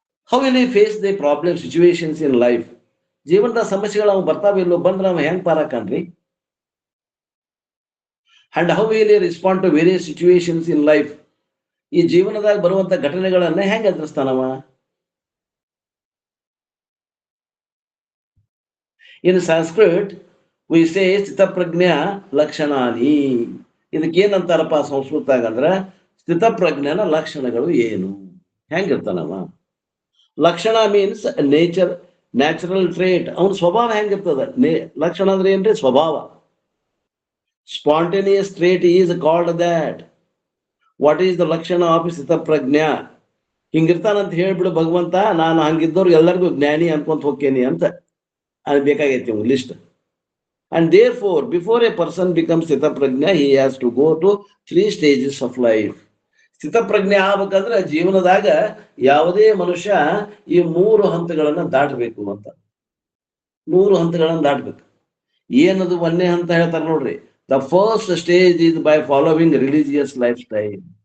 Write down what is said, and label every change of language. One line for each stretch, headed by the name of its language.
English: How will he face the problem situations in life?
Kannada: ಜೀವನದ ಸಮಸ್ಯೆಗಳು ಅವ್ ಬರ್ತಾವಿಲ್ಲೋ? ಬಂದ್ರ ಅವ ಹೆಂಗ್ ಪಾರಾಕನ್ರಿ?
English: And how will he respond to various situations in life?
Kannada: ಈ ಜೀವನದಾಗ ಬರುವಂತ ಘಟನೆಗಳನ್ನ ಹೆಂಗ್ ಎದುರಿಸ್ತಾನವ?
English: In Sanskrit we say ಸ್ಥಿತಪ್ರಜ್ಞಾ ಲಕ್ಷಣಾನಿ.
Kannada: ಇದಕ್ಕೇನಂತಾರಪ್ಪ ಸಂಸ್ಕೃತಾಗ ಅಂದ್ರ ಸ್ಥಿತಪ್ರಜ್ಞನ ಲಕ್ಷಣಗಳು ಏನು, ಹೆಂಗಿರ್ತಾನವ?
English: ಲಕ್ಷಣ means nature, natural trait.
Kannada: ಅವನ ಸ್ವಭಾವ ಹೆಂಗಿರ್ತದ? ಲಕ್ಷಣ ಅಂದ್ರೆ ಏನ್ರಿ? ಸ್ವಭಾವ.
English: Spontaneous trait is called that. What is the ಲಕ್ಷಣ of ಸ್ಥಿತಪ್ರಜ್ಞಾ?
Kannada: ಹಿಂಗಿರ್ತಾನಂತ ಹೇಳ್ಬಿಡು ಭಗವಂತ, ನಾನು ಹಂಗಿದ್ದವ್ರು ಎಲ್ಲರಿಗೂ ಜ್ಞಾನಿ ಅನ್ಕೊಂತ ಹೋಗ್ತೇನಿ ಅಂತ. ಅದು ಬೇಕಾಗೈತಿ ಒಂದು list.
English: And therefore, before a person becomes ಸ್ಥಿತಪ್ರಜ್ಞ, he has to go to 3 stages of life.
Kannada: ಸ್ಥಿತಪ್ರಜ್ಞೆ ಆಗ್ಬೇಕಂದ್ರೆ ಜೀವನದಾಗ ಯಾವುದೇ ಮನುಷ್ಯ ಈ 3 ಹಂತಗಳನ್ನ ದಾಟಬೇಕು ಅಂತ. 3 ಹಂತಗಳನ್ನ ದಾಟಬೇಕು. ಏನದು? 1ನೇ ಹಂತ ಹೇಳ್ತಾರೆ ನೋಡ್ರಿ.
English: The first stage is by following religious lifestyle.